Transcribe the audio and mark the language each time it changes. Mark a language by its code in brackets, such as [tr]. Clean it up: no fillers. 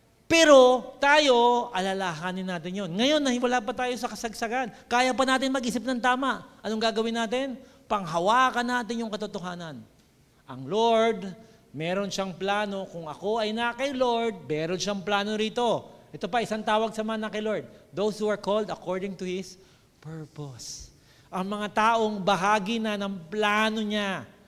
[tl] Pero tayo, alalahanin natin yon. Ngayon, wala pa tayo sa kasagsagan. Kaya pa natin mag-isip ng tama. Anong gagawin natin? Panghawakan natin yung katotohanan. Ang Lord, meron siyang plano. Kung ako ay na kay Lord, meron siyang plano rito. Ito pa, isang tawag sa mga na kay Lord. [en] Those who are called according to His purpose. [tl] Ang mga taong bahagi na ng plano niya.